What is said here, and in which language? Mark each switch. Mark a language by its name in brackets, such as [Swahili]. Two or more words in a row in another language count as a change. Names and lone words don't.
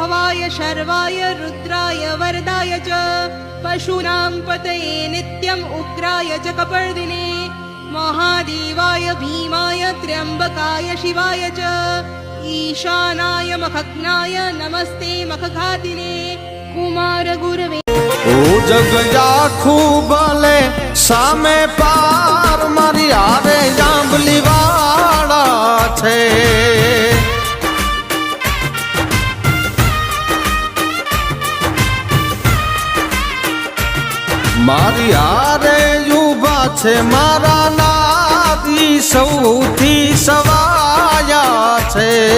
[Sanskrit] शिवाय शर्वाय रुद्राय वरदाय च पशूनां पतये नित्यम् उग्राय च कपर्दिने महादेवाय भीमाय त्र्यम्बकाय शिवाय च ईशानाय मखग्नाय नमस्ते मखघातिने कुमार गुरवे [Gujarati] ઓ જગ જાખુ ભલે સામે પાર મારી આરે જાંબલી વાડા છે મારી આરે યુવા છે મારા નાદી સૌથી સવાયા છે